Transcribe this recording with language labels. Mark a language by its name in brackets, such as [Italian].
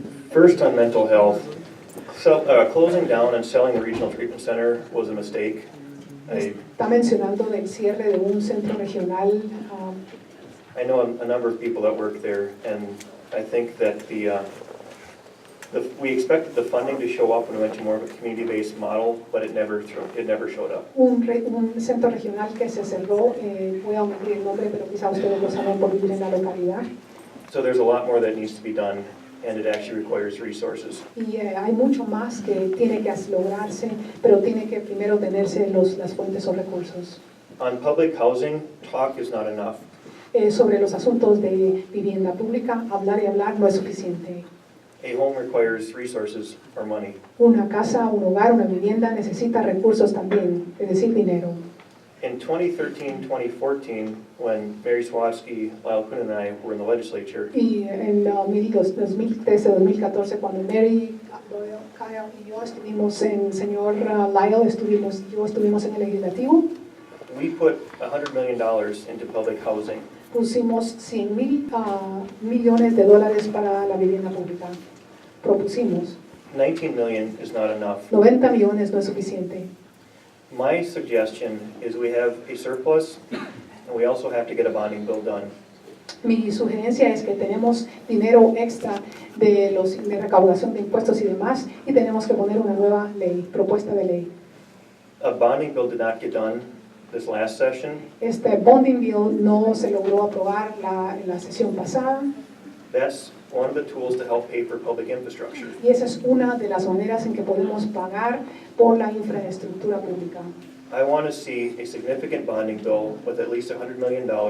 [English] First on mental health, closing down and selling the regional treatment center was a mistake. [Spanish] Está mencionando del cierre de un centro regional. [English] I know a number of people that work there, and I think that we expected the funding to show up when we went to more of a community-based model, but it never showed up. [Spanish] Un centro regional que se cerró, voy a omitir el nombre, pero quizá ustedes lo saben por vivir en la localidad. [English] So there's a lot more that needs to be done, and it actually requires resources. [Spanish] Y hay mucho más que tiene que lograrse, pero tiene que primero tenerse las fuentes o recursos. [English] On public housing, talk is not enough. [Spanish] Sobre los asuntos de vivienda pública, hablar y hablar no es suficiente. [English] A home requires resources or money. [Spanish] Una casa, un hogar, una vivienda necesita recursos también, es decir, dinero. [English] In 2013-2014, when Mary Swatsky, Lyle Kuhn, and I were in the legislature, [Spanish] Y en 2013-2014, cuando Mary, Kyle y yo estuvimos en, señor Lyle, estuvimos en el legislativo, [English] we put $100 million into public housing. [Spanish] pusimos $100 millones para la vivienda pública. Propusimos. [English] 19 million is not enough. [Spanish] 90 millones no es suficiente. [English] My suggestion is we have a surplus, and we also have to get a bonding bill done. [Spanish] Mi sugerencia es que tenemos dinero extra de recaudación de impuestos y demás, y tenemos que poner una nueva propuesta de ley. [English] A bonding bill did not get done this last session. [Spanish] Este bonding bill no se logró aprobar la sesión pasada. [English] That's one of the tools to help pay for public infrastructure. [Spanish] Y esa es una de las maneras en que podemos pagar por la infraestructura pública. [English] I want to see a significant bonding bill with at least $100 million